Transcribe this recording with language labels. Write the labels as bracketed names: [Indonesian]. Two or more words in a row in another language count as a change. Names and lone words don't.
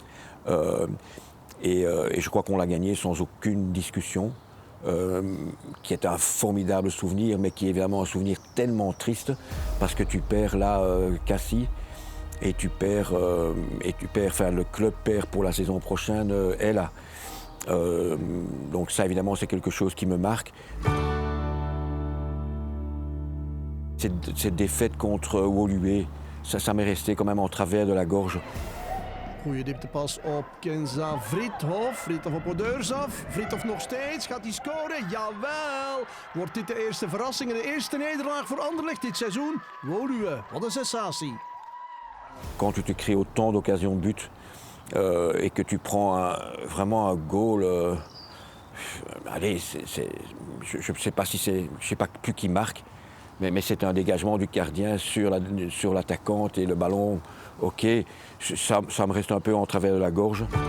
[French] Et je crois qu'on l'a gagné sans aucune discussion, qui est un formidable souvenir, mais qui est évidemment un souvenir tellement triste, parce que tu perds là Cassie, et tu perds, enfin le club perd pour la saison prochaine Ella. Donc ça évidemment c'est quelque chose qui me marque. Cette défaite contre Woluwe, ça m'est resté quand même en travers de la gorge. [Dutch] Goeie dieptepas op Kenza Vriethof. Vriethof op Odeurs af. Vriethof nog steeds. Gaat hij scoren? Jawel! Wordt dit de eerste verrassing en de eerste nederlaag voor Anderlecht dit seizoen? Woluwe, wat een sensatie. [French] Quand tu te crées autant d'occasions de but et que tu prends vraiment un goal, allez, je ne sais pas si c'est, je sais pas plus qui marque, mais c'est un dégagement du gardien sur l'attaquante et le ballon, ok, ça me reste un peu en travers de la gorge.